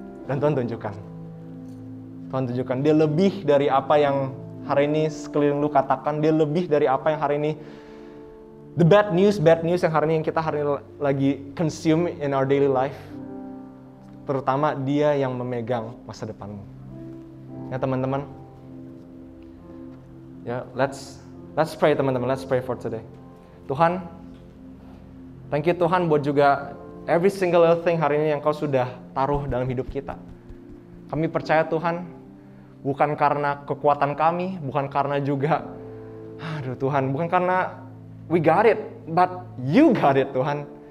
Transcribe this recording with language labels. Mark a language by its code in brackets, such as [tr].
[id] Dan Tuhan tunjukkan dia lebih dari apa yang hari ini sekeliling lu katakan, dia lebih dari apa yang hari ini [en] the bad news [id] yang hari ini kita lagi consume [en] in our daily life. [id] Terutama dia yang memegang masa depanmu. Ya teman-teman. [en] Ya, let's pray teman-teman, let's pray for today. [id] Tuhan, [en] thank you [id] Tuhan buat juga [en] every single thing [id] hari ini yang Kau sudah taruh dalam hidup kita. Kami percaya Tuhan, bukan karena kekuatan kami, bukan karena juga, bukan karena [en] we got it, but You got it [id] Tuhan.